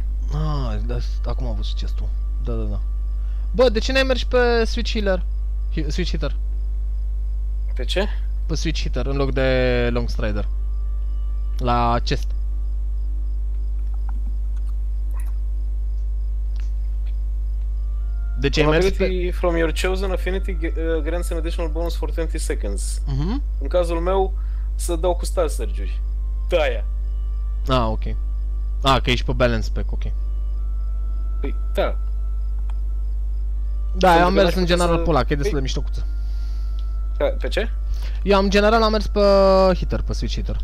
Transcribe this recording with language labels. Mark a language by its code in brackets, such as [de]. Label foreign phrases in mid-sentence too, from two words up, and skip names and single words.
[ro] Acum am văzut chestul. Da. Bă, de ce n-ai mers pe Switch Healer? Switch Hitter. Pe ce? Pe Switch Hitter în loc de Long Strider. La chest. Deci ai mers pe... [en] from your chosen affinity grants an additional bonus for 20 seconds. [ro] În cazul meu, să dau cu Star Surge-uri. De-aia. Ok. Că ești pe [en] balance spec, [ro] ok. Păi, da. Da, eu am mers în general pe ăla, că e destul de miștocuță. Pe ce? Eu în general am mers pe hitter, pe Switch Hitter.